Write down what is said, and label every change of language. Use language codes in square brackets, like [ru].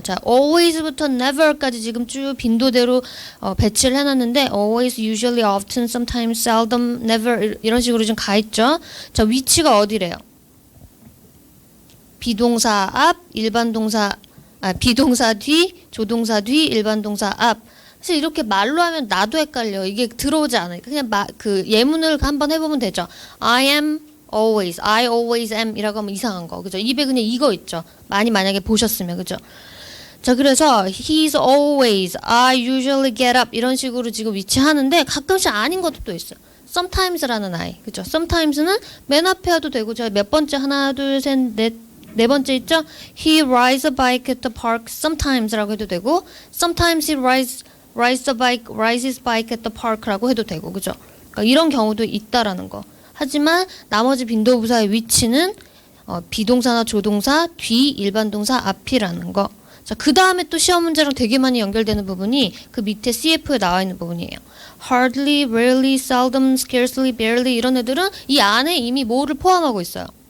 [ko] 자 always부터 never까지 지금 쭉 빈도대로 배치를 해놨는데 always, usually, often, sometimes, seldom, never 이런 식으로 좀 가있죠. 자 위치가 어디래요? 비동사 앞, 일반 동사, 비동사 뒤, 조동사 뒤, 일반 동사 앞. 사실 이렇게 말로 하면 나도 헷갈려. 이게 들어오지 않으니까 그냥 그 예문을 한번 해보면 되죠. [en] I am always, I always am [ko] 이라고 하면 이상한 거, 그죠? 입에 그냥 이거 있죠. 많이 만약에 보셨으면, 그죠? 자, 그래서 [en] he's always, I usually get up [ko] 이런 식으로 지금 위치하는데 가끔씩 아닌 것도 또 있어요. sometimes라는 I, 그죠? sometimes는 맨 앞에 해도 되고 제가 몇 번째 하나, 둘, 셋, 네 번째 있죠? [en] He rides a bike at the park sometimes [ko] 라고 해도 되고 [en] sometimes he rides his bike at the park라고 해도 되고 그죠? [ko] 그러니까 이런 경우도 있다라는 거. 하지만 나머지 빈도부사의 위치는 비동사나 조동사 뒤 일반 동사 앞이라는 거. 자, 그 다음에 또 시험 문제랑 되게 많이 연결되는 부분이 그 밑에 CF에 나와 있는 부분이에요. Hardly, rarely, seldom, scarcely, barely 이런 애들은 이 안에 이미 뭐를 포함하고 있어요.